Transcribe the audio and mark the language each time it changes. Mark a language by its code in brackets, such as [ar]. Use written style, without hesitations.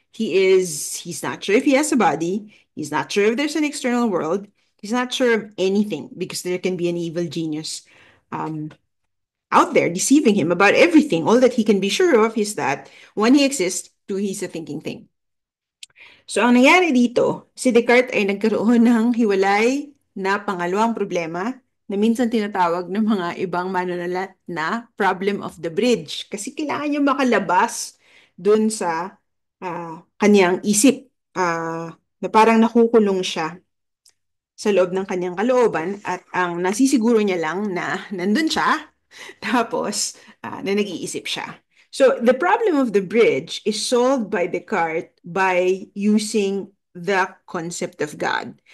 [en] He's not sure if he has a body. He's not sure if there's an external world. He's not sure of anything because there can be an evil genius um, out there deceiving him about everything. All that he can be sure of is that one, he exists, two, he's a thinking thing. [tl] So, ang nangyari dito, si Descartes ay nagkaroon ng hiwalay na pangalawang problema na minsan tinatawag ng mga ibang manunulat na [en] problem of the bridge. [tl] Kasi kailangan niya makalabas dun sa kanyang isip, na parang nakukulong siya sa loob ng kanyang kalooban, at ang nasisiguro niya lang na nandun siya, tapos na nag-iisip siya. [en] So the problem of the bridge is solved by Descartes by using the concept of God.